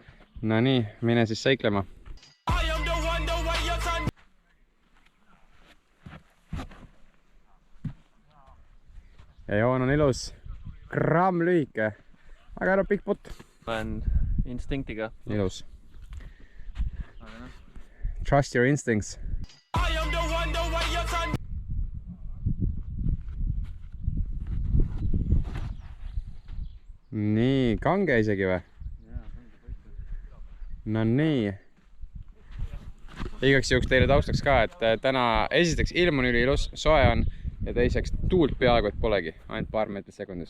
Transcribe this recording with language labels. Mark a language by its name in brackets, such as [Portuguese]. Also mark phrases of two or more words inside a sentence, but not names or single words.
[Estonian] No nii, mine siis seiklema. Ja joon on ilus. Gramm lühike. Aga ära pikk putt. Olen instinktiga. Ilus. [English] Trust your instincts. [Estonian] Nii, kange isegi või? No nii. Igaks juhuks teile taustaks ka, et täna esiteks ilm on üliilus, soe on ja teiseks tuult peaaegu et polegi, ainult paar meetrit sekundis.